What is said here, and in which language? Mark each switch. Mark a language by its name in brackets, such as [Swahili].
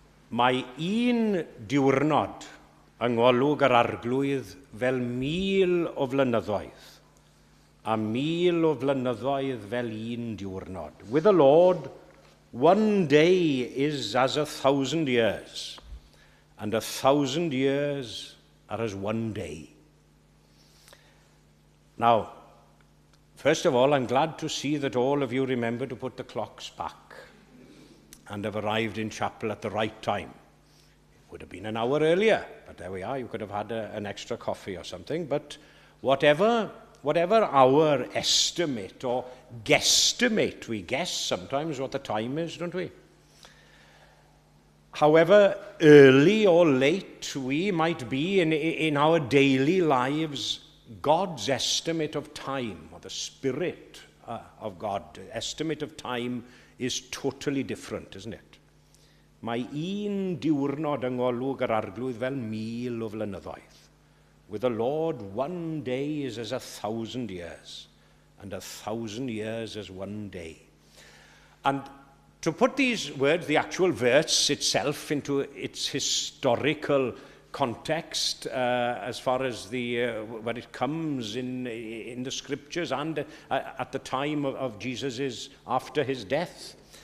[Welsh] Mae un diwrnod yng ngolwg yr arglwydd fel 1000 o flynyddoedd, a 1000 o flynyddoedd fel un diwrnod. [English] With the Lord, one day is as 1,000 years, and 1,000 years are as one day. Now, first of all, I'm glad to see that all of you remember to put the clocks back and have arrived in chapel at the right time. It would have been an hour earlier, but there we are. You could have had an extra coffee or something. But whatever our estimate or guesstimate, we guess sometimes what the time is, don't we? However early or late we might be in our daily lives, God's estimate of time, or the Spirit of God, estimate of time is totally different, isn't it? [Welsh] Mae un diwrnod yng ngolwg yr arglwydd fel 1000 o flynyddoedd. [English] With the Lord, one day is as 1,000 years, and 1,000 years as one day. And to put these words, the actual verse itself, into its historical context, as far as where it comes in the scriptures and at the time of Jesus' after his death.